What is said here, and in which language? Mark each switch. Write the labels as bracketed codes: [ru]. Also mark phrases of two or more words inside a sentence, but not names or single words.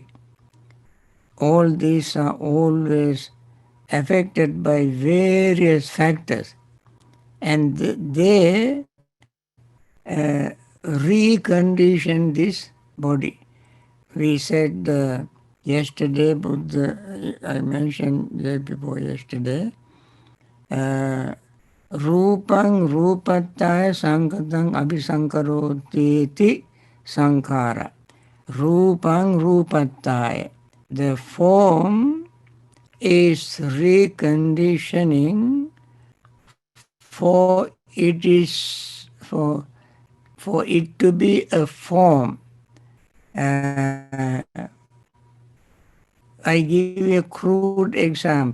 [en] All these are always affected by various factors, and they recondition this body. We said yesterday, I mentioned day before yesterday, [pi] Rupang rupataya sankatang abhisankaroti iti sankara. Rupang rupataya. [en] The form is reconditioning for it is for it to be a form. I give you a crude example.